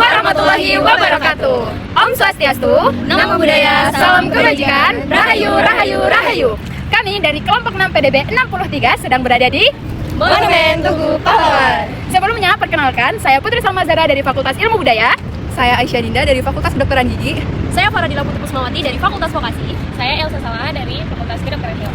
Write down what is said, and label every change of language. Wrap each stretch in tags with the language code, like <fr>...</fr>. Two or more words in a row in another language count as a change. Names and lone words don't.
<ar>ورحمة الله وبركاته.</ar> <id>Om Swastiastu, Namo Buddhaya, Salam Kebajikan, Rahayu, Rahayu, Rahayu. Kami dari kelompok 6 PDB 63 sedang berada di Monumen Tugu Pahlawan. Sebelumnya, perkenalkan, saya Putri Salma Zara dari Fakultas Ilmu Budaya. Saya Aisyah Dinda dari Fakultas Kedokteran Gigi. Saya Faradila Putri Pusmawati dari Fakultas Vokasi. Saya Elsa Salah dari Fakultas Kedokteran Hewan.</id>